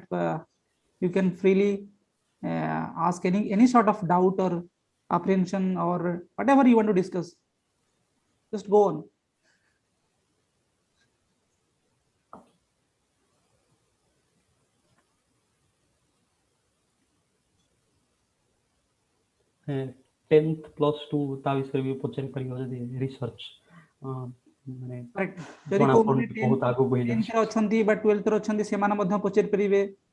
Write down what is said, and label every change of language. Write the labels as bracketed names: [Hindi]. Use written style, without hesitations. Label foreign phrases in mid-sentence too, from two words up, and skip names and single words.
[English] You can freely ask any sort of doubt or apprehension or whatever you want to discuss. Just go on. [Odia] 10th plus 2 ତା ବିଷୟରେ ବି ପଚାରି ପାରିବ ଯଦି ରିସର୍ଚ୍ଚ ମାନେ Correct. ଯଦି ଜଣା କୋଉମାନେ ପଡୁଛି 10th ବହୁତ ଆଗକୁ ହେଇଯାଇଛି। 10th ରେ ଅଛନ୍ତି ବା 12th ରେ ଅଛନ୍ତି ସେମାନେ ମଧ୍ୟ ପଚାରି ପାରିବେ।